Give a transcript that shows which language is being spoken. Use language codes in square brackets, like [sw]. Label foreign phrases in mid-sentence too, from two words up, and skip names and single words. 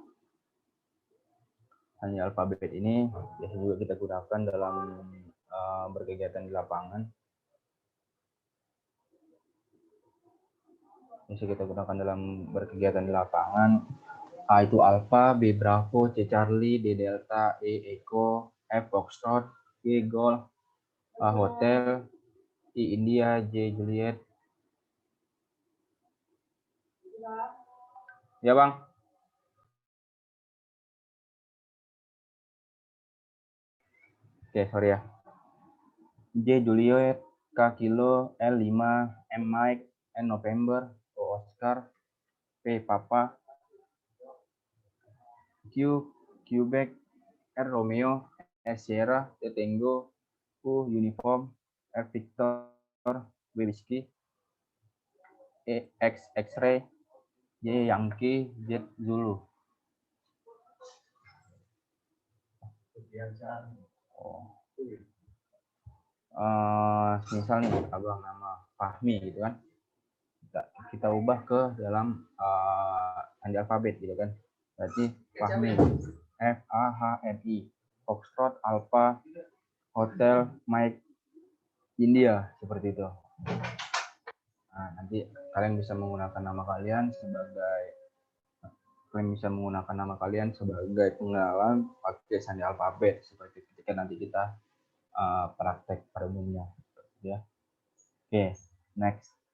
[id] Sandi alfabet ini biasa juga kita gunakan dalam berkegiatan di lapangan. Bisa kita gunakan dalam berkegiatan di lapangan. [en] A itu alfa, B bravo, C Charlie, D delta, E echo, F foxtrot, G golf, A hotel, I India, J Juliet. [id] Ya bang. Oke, sorry ya. [en] J Juliet, K kilo, L 5, M Mike, N November, O Oscar, P Papa, Q Quebec, R Romeo, S Sierra, T Tango, U Uniform, R Victor, W Whiskey, E X X-ray, Y Yankee, Z Zulu. Oh. [id] Misal nih abang nama Fahmi gitu kan, kita ubah ke dalam sandi alfabet gitu kan. Berarti Fahmi, [en] F A H M I, Foxtrot, Alpha, Hotel, Mike, India, [id] seperti itu. Nah, nanti kalian bisa menggunakan nama kalian sebagai pengenalan pakai sandi alfabet seperti ketika nanti kita praktek pada umumnya ya. Oke, next.